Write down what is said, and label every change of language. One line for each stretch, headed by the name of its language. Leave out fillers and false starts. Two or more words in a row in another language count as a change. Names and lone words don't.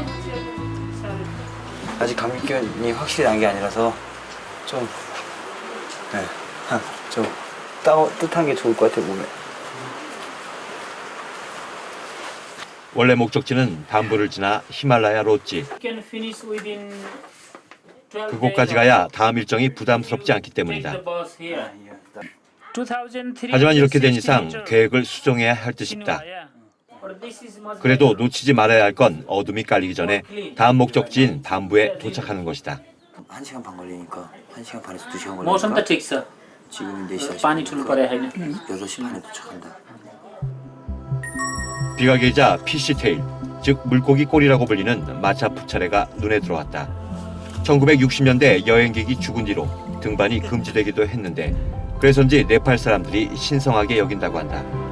Korean: 아직 감기균이 확실히 난 게 아니라서 좀 따뜻한 게 좋을 것 같아요, 몸에. 원래 목적지는 담부를 지나 히말라야 로지.
English: You can finish within 12
Korean: 그곳까지 days 가야 or 다음 일정이 부담스럽지 않기 take 때문이다.
English: the bus here. 2003
Korean: 하지만 이렇게 된 60 이상 meter. 계획을 수정해야 할 듯 싶다.
English: Yeah. But this is much
Korean: 그래도 better. 놓치지 말아야 할 건 어둠이 깔리기 전에 다음 목적지인 담부에 도착하는 것이다. 1시간 반 걸리니까 1시간 반에서 2시간 मौसम 걸리니까
Nepali: त ठिक छ
Korean: 지금 4시
Nepali: पानी छुनु परे होइन
Korean: 8시 반에 도착한다. 비가게이자 피쉬테일, 즉 물고기 꼬리라고 불리는 마차 푸차레가 눈에 들어왔다. 1960년대 여행객이 죽은 뒤로 등반이 금지되기도 했는데 그래서인지 네팔 사람들이 신성하게 여긴다고 한다.